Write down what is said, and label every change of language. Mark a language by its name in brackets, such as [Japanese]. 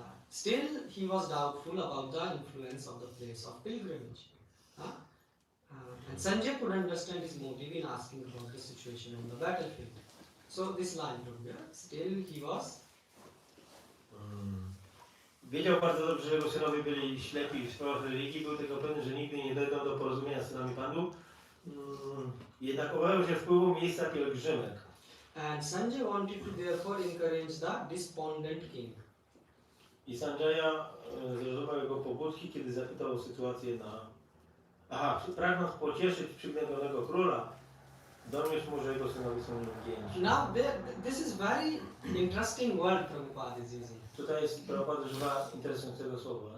[English] Still he was doubtful about the influence of the place of pilgrimage. And Sanjay could understand his motive in asking about the situation on the battlefield. So this line from here, still he was [Polish] Wiedział bardzo dobrze, że jego synowie byli ślepi w sprawach religii, był tego pewny, że nigdy nie dojdą do porozumienia z synami Pandu Jednak obawiał się wpływu miejsca pielgrzymek. [English] And Sanjay wanted to therefore encourage the despondent king. [Polish] I Sanjaya zrozumiał jego pobudki, kiedy zapytał o sytuację pragnąc pocieszyć przygnębionego króla, doniósł mu, że jego synowie są nieugięci. [English] Now this is very interesting word Prabhupada is using. [Polish] Tutaj jest Prabhupada używa interesującego słowa.